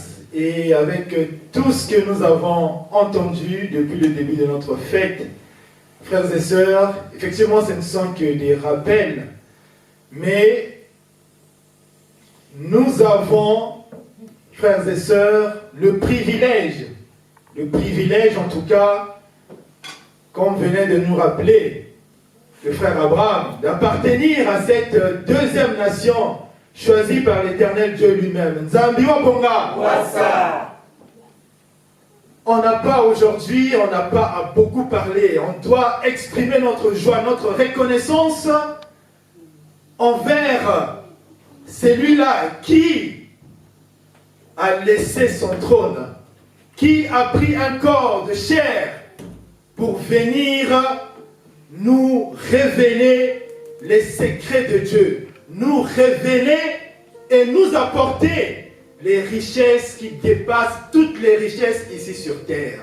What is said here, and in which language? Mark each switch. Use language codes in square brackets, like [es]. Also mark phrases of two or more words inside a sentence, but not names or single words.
[fr] Et avec tout ce que nous avons entendu depuis le début de notre fête, frères et sœurs, effectivement, ce ne sont que des rappels, mais nous avons, frères et sœurs, le privilège en tout cas, comme venait de nous rappeler le frère Abraham, d'appartenir à cette deuxième nation choisie par l'Éternel Dieu lui-même. [ln] Nzambi wa Bonga. [fr] On n'a pas aujourd'hui, on n'a pas à beaucoup parler. On doit exprimer notre joie, notre reconnaissance envers celui-là qui a laissé son trône, qui a pris un corps de chair pour venir nous révéler les secrets de Dieu, nous révéler et nous apporter les richesses qui dépassent toutes les richesses ici sur terre.